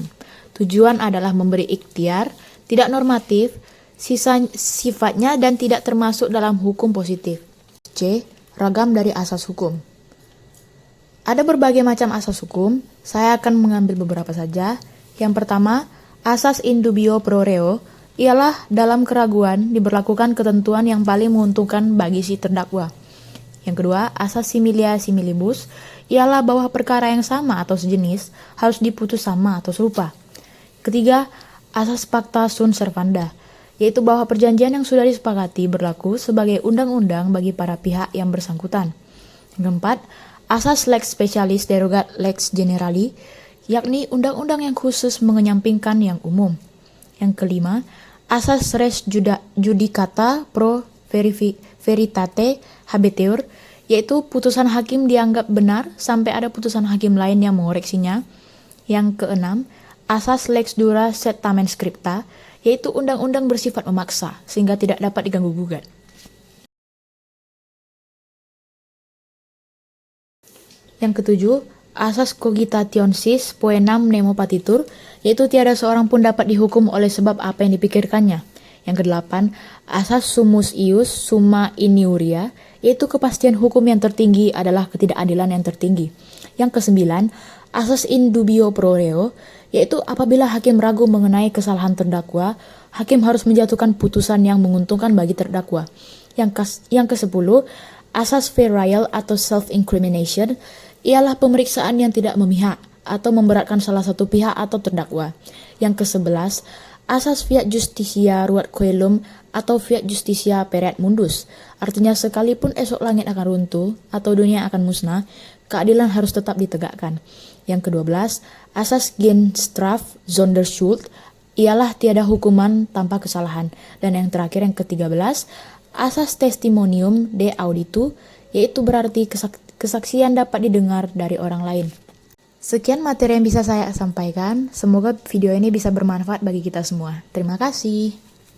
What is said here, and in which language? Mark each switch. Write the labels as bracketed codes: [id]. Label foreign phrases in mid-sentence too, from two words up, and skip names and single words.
[id] Tujuan adalah memberi ikhtiar, tidak normatif, sifatnya dan tidak termasuk dalam hukum positif. C. Ragam dari asas hukum. Ada berbagai macam asas hukum, saya akan mengambil beberapa saja. Yang pertama, asas [la] in dubio pro reo, [id] ialah dalam keraguan diberlakukan ketentuan yang paling menguntungkan bagi si terdakwa. Yang kedua, asas [la] similia similibus, [id] ialah bahwa perkara yang sama atau sejenis harus diputus sama atau serupa. Ketiga, asas [la] pacta sunt servanda, [id] yaitu bahwa perjanjian yang sudah disepakati berlaku sebagai undang-undang bagi para pihak yang bersangkutan. Yang keempat, asas [la] lex specialis derogat lex generali, [id] yakni undang-undang yang khusus mengenyampingkan yang umum. Yang kelima, asas [la] res judicata pro veritate habeteur, [id] yaitu putusan hakim dianggap benar sampai ada putusan hakim lain yang mengoreksinya. Yang keenam, asas [la] lex dura sed tamen scripta, [id] yaitu undang-undang bersifat memaksa sehingga tidak dapat diganggu-gugat. Yang ketujuh, asas [la] cogitationis poenam nemo patitur, [id] yaitu tiada seorang pun dapat dihukum oleh sebab apa yang dipikirkannya. Yang kedelapan, asas [la] sumus ius summa iniuria, [id] yaitu kepastian hukum yang tertinggi adalah ketidakadilan yang tertinggi. Yang kesembilan, asas [la] in dubio pro reo, [id] yaitu apabila hakim ragu mengenai kesalahan terdakwa, hakim harus menjatuhkan putusan yang menguntungkan bagi terdakwa. Yang kesepuluh, asas [en] fair trial [id] atau self-incrimination, ialah pemeriksaan yang tidak memihak atau memberatkan salah satu pihak atau terdakwa. Yang kesebelas, asas [la] fiat justitia ruat coelum [id] atau [la] fiat justitia pereat mundus, [id] artinya sekalipun esok langit akan runtuh atau dunia akan musnah, keadilan harus tetap ditegakkan. Yang ke-12, asas [nl] Genstraf Sonderschuld, [id] ialah tiada hukuman tanpa kesalahan. Dan yang terakhir, yang ke-13, asas [la] testimonium de auditu, [id] yaitu berarti kesaksian dapat didengar dari orang lain. Sekian materi yang bisa saya sampaikan. Semoga video ini bisa bermanfaat bagi kita semua. Terima kasih.